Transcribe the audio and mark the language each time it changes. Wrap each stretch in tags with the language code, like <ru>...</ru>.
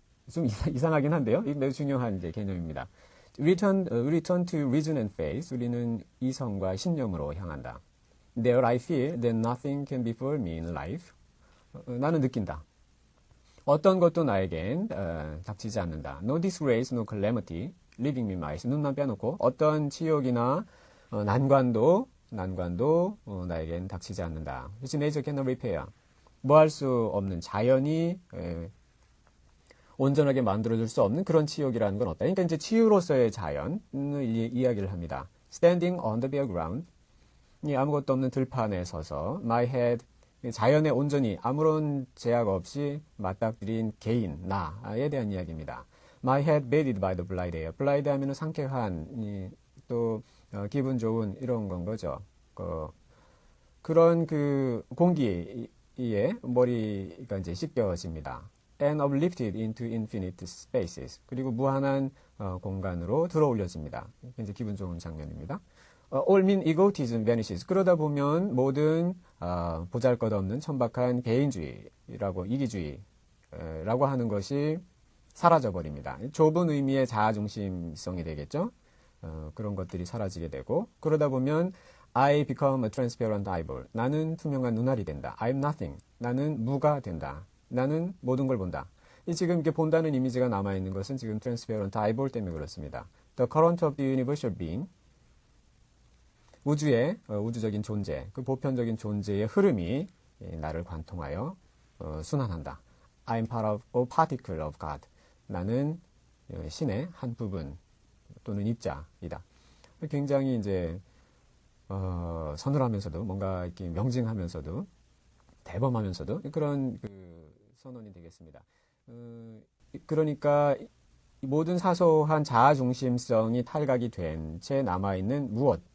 <ko>좀 이상하긴 한데요. 이게 매우 중요한 이제 개념입니다.</ko> <en>Return to reason and faith.</en> <ko>우리는 이성과 신념으로 향한다.</ko> <en>There I feel that nothing can befall me in life.</en> <ko>나는 느낀다. 어떤 것도 나에겐 닥치지 않는다.</ko> <en>No disgrace, no calamity, leaving me my eyes.</en> <ko>눈만 빼놓고 어떤 치욕이나 난관도 나에겐 닥치지 않는다.</ko> <en>Which nature cannot repair.</en> <ko>뭐 할 수 없는 자연이 온전하게 만들어줄 수 없는 그런 치욕이라는 건 없다. 그러니까 이제 치유로서의 자연을 이야기를 합니다.</ko> <en>Standing on the bare ground.</en> <ko>아무것도 없는 들판에 서서</ko> <en>my head.</en> <ko>자연에 온전히 아무런 제약 없이 맞닥뜨린 개인, 나에 대한 이야기입니다.</ko> <en>My head bathed by the blind air.</en> <ko>blind 하면은 상쾌한, 또 기분 좋은 이런 건 거죠. 그런 그 공기에 머리가 이제 씻겨집니다.</ko> <en>And uplifted into infinite spaces.</en> <ko>그리고 무한한 공간으로 들어올려집니다. 이제 기분 좋은 장면입니다.</ko> <en>All mean egotism vanishes.</en> <ko>그러다 보면 모든 보잘것없는 천박한 개인주의라고 이기주의라고 하는 것이 사라져버립니다. 좁은 의미의 자아중심성이 되겠죠. 그런 것들이 사라지게 되고 그러다 보면</ko> <en>I become a transparent eyeball.</en> <ko>나는 투명한 눈알이 된다.</ko> <en>I'm nothing.</en> <ko>나는 무가 된다. 나는 모든 걸 본다. 지금 이렇게 본다는 이미지가 남아있는 것은 지금 transparent eyeball 때문에 그렇습니다.</ko> <en>The current of the universal being.</en> <ko>우주의 우주적인 존재, 그 보편적인 존재의 흐름이 나를 관통하여 순환한다.</ko> <en>I'm part of a particle of God.</en> <ko>나는 신의 한 부분 또는 입자이다. 굉장히 이제 서늘하면서도 뭔가 이렇게 명징하면서도 대범하면서도 그런 그 선언이 되겠습니다. 그러니까 모든 사소한 자아 중심성이 탈각이 된 채 남아 있는 무엇.</ko>